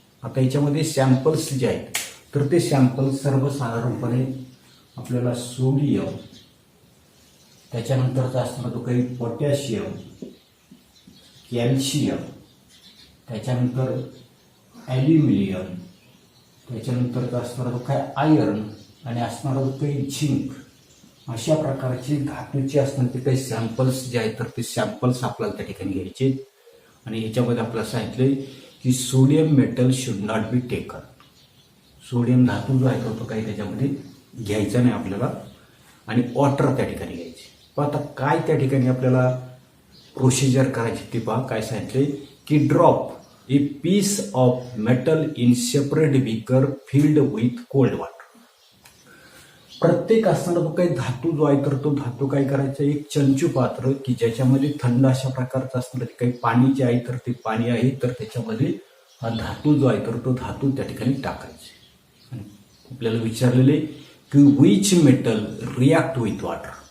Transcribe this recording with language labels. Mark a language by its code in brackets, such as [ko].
[mr] आता याच्यामध्ये सॅम्पल्स जे आहेत तर ते सॅम्पल्स सर्वसाधारणपणे आपल्याला सोडियम, त्याच्यानंतरचा असणारा तो काही पोटॅशियम, कॅल्शियम, त्याच्यानंतर ॲल्युमिनियम, त्याच्यानंतरचा असणारा तो काय आयर्न आणि असणारा जो काही झिंक, अशा प्रकारचे धातूचे असणारे काही सॅम्पल्स जे आहेत तर ते सॅम्पल्स आपल्याला त्या ठिकाणी घ्यायचे. आणि याच्यामध्ये आपल्याला सांगितले की [en] Sodium metal should not be taken. [mr] Sodium धातू जो आहे तो काही त्याच्यामध्ये घ्यायचा नाही आपल्याला. आणि वॉटर त्या ठिकाणी घ्यायचे. पण आता काय त्या ठिकाणी आपल्याला प्रोसिजर करायची ती पहा. काय सांगितले की [en] Drop a piece of metal in separate beaker filled with cold water. [mr] प्रत्येक असणारा तो काही धातू जो आहे तर तो धातू काय करायचा, एक चंचू पात्र की ज्याच्यामध्ये थंड अशा प्रकारचं असणारं काही पाणी जे आहे तर ते पाणी आहे तर त्याच्यामध्ये हा धातू जो आहे तर तो धातू त्या ठिकाणी टाकायचे. आपल्याला विचारलेले की [en] Which metal react with water.